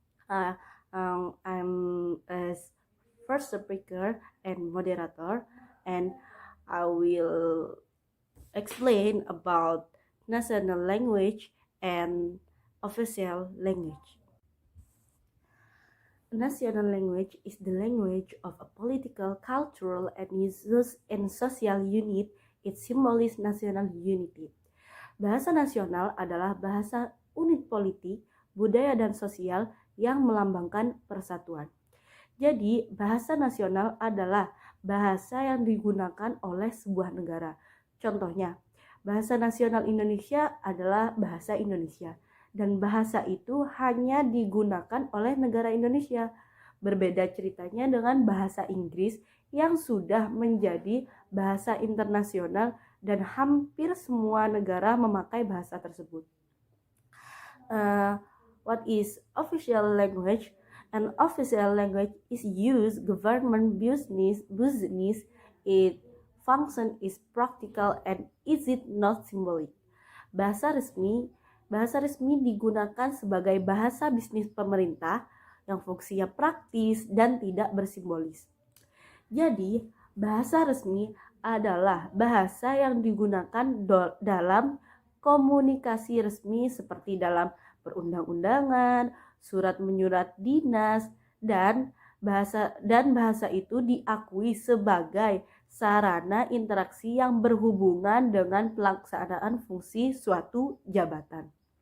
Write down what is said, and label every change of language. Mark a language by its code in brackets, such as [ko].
[en] I'm as first speaker and moderator, and I will explain about national language and official language. National language is the language of a political, cultural, and social unit. It symbolizes national unity. [id] Bahasa nasional adalah bahasa unit politik, budaya, dan sosial yang melambangkan persatuan. Jadi, bahasa nasional adalah bahasa yang digunakan oleh sebuah negara. Contohnya, bahasa nasional Indonesia adalah bahasa Indonesia. Dan bahasa itu hanya digunakan oleh negara Indonesia. Berbeda ceritanya dengan bahasa Inggris yang sudah menjadi bahasa internasional dan hampir semua negara memakai bahasa tersebut. [en] What is official language? An official language is used government business. Its function is practical and is it not symbolic. [id] Bahasa resmi digunakan sebagai bahasa bisnis pemerintah yang fungsinya praktis dan tidak bersimbolis. Jadi, bahasa resmi adalah bahasa yang digunakan dalam komunikasi resmi seperti dalam perundang-undangan, surat menyurat dinas, dan bahasa itu diakui sebagai sarana interaksi yang berhubungan dengan pelaksanaan fungsi suatu jabatan.